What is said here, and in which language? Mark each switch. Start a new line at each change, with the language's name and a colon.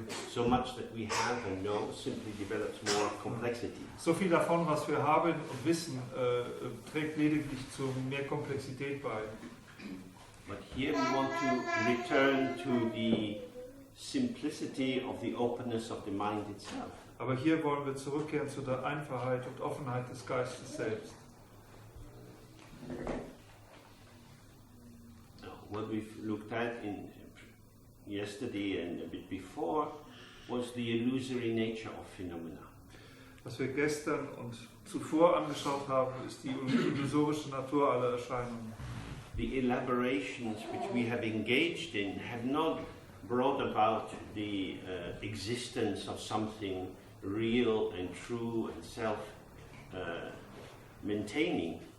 English: So much that we have and know simply develops more complexity.
German: So viel davon, was wir haben und wissen, trägt lediglich zu mehr Komplexität bei.
English: But here we want to return to the simplicity of the openness of the mind itself.
German: Aber hier wollen wir zurückkehren zu der Einfachheit und Offenheit des Geistes selbst.
English: Now, what we've looked at in yesterday and a bit before was the illusory nature of phenomena.
German: Was wir gestern und zuvor angeschaut haben, ist die illusorische Natur aller Erscheinungen.
English: The elaborations which we have engaged in have not brought about the existence of something real and true and self-maintaining.